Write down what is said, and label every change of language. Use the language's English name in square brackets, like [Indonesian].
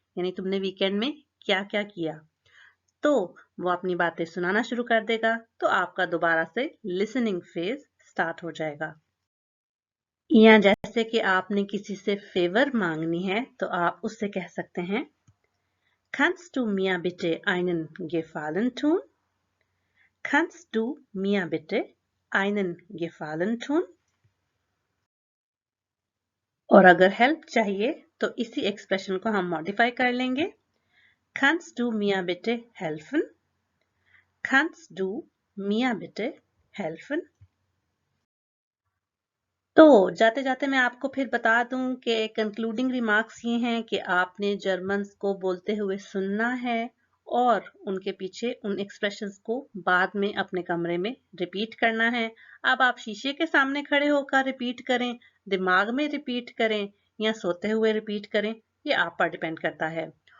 [Hindi] यानी तुमने वीकेंड में क्या क्या किया। तो वो अपनी बातें सुनाना शुरू कर देगा, तो आपका दोबारा से लिसनिंग फेज स्टार्ट हो जाएगा। या जैसे कि आपने किसी से फेवर मांगनी है तो आप उससे कह सकते हैं, [German] Kannst du mir bitte einen Gefallen tun? Kannst du mir bitte einen Gefallen tun? [Hindi] और अगर हेल्प चाहिए तो इसी एक्सप्रेशन को हम मॉडिफाई कर लेंगे, [German] Kannst du mir bitte helfen? Kannst du mir bitte helfen? [Hindi] तो जाते जाते मैं आपको फिर बता दूं कि कंक्लूडिंग रिमार्क्स ये हैं कि आपने जर्मन्स को बोलते हुए सुनना है और उनके पीछे उन एक्सप्रेशंस को बाद में अपने कमरे में रिपीट करना है। अब आप शीशे के सामने खड़े होकर रिपीट करें, दिमाग में रिपीट करें या सोते हुए रिपीट करें, ये आप पर डिपेंड करता है।